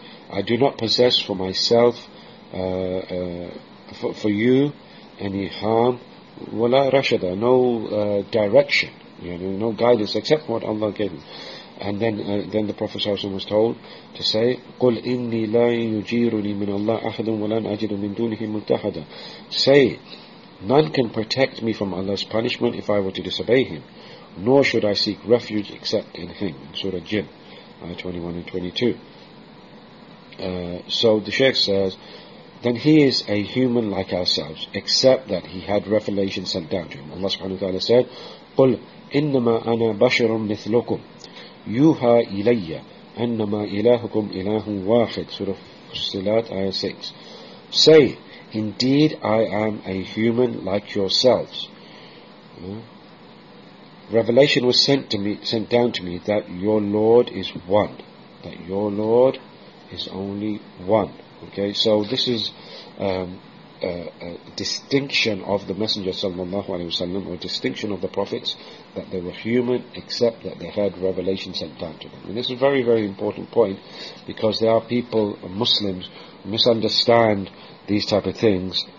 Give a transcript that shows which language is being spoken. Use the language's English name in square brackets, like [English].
[English] I do not possess for myself, for you, any harm, [Arabic] وَلَا رَشَدًا, [English] no direction, no guidance, except what Allah gave me. And then the Prophet was told to say, [Arabic] قُلْ إِنِّي لَا يُجِيرُنِي مِنَ اللَّهِ أَحَدٌ وَلَنْ أَجِدُ مِنْ دُونِهِ مُلْتَحَدًا. [English] Say, none can protect me from Allah's punishment if I were to disobey him, nor should I seek refuge except in him. In Surah Jinn, 21 and 22. So the Shaykh says, then he is a human like ourselves, except that he had revelation sent down to him. Allah subhanahu wa ta'ala said, [Arabic] قُلْ إِنَّمَا أَنَا بَشَرٌ مِثْلُكُمْ يُوحَى إِلَيَّ أَنَّمَا إِلَهُكُمْ إِلَهٌ وَاحِدٌ. [English] Surah Fussilat, Ayah 6. Say, indeed I am a human like yourselves. Revelation was sent down to me that your Lord is one. That your Lord is only one. Okay, so this is a distinction of the Messenger sallallahu alaihi wasallam, or distinction of the prophets, that they were human except that they had revelation sent down to them. And this is a very, very important point, because there are people, Muslims, misunderstand these type of things